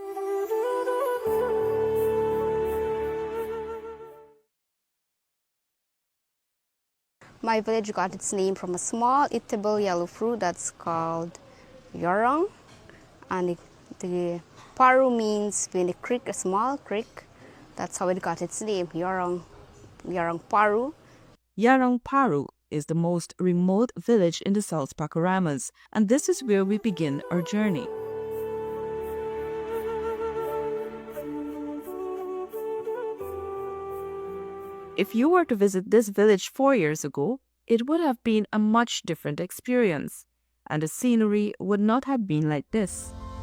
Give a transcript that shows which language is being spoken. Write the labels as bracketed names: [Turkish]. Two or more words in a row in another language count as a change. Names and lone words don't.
[English] My village got its name from a small eatable yellow fruit that's called yorong, and the paru means when the creek, a small creek. That's how it got its name, yorong paru. Yarong Paru is the most remote village in the South Pakuramas, and this is where we begin our journey. If you were to visit this village 4 years ago, it would have been a much different experience, and the scenery would not have been like this.